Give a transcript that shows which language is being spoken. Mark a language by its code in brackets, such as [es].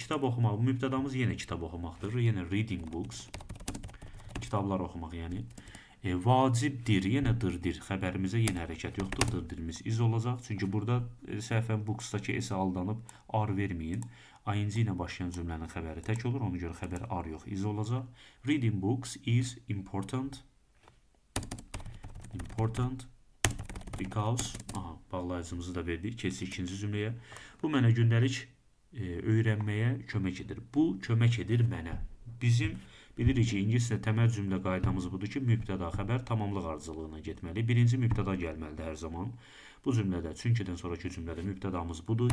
[az] Kitab oxumaq, mübtədamız yenə kitab oxumaqdır. Yenə [en] reading books. [az] Kitablar oxumaq, yəni. Vacibdir, yenə dırdır. Xəbərimizə yenə hərəkət yoxdur. Dırdırımız iz olacaq. Çünki burada səhvən booksdakı s-ə aldanıb ar verməyin. ING ilə başlayan cümlənin xəbəri tək olur. Ona görə xəbər ar yox, iz olacaq. [en] Reading books is important. [az] Because, bağlayıcımızı da verdik. Keçdik ikinci cümləyə. Bu mənə gündəlik öyrənməyə kömək edir. Bu kömək edir mənə. Bizim Bilirik ki, ingiliscə təməl cümlə qaydamız budur ki, mübtəda xəbər tamamlıq ardıcıllığına getməli. Birinci mübtəda gəlməlidir hər zaman. Bu cümlədə, çünkidən sonraki cümlədə mübtədamız budur.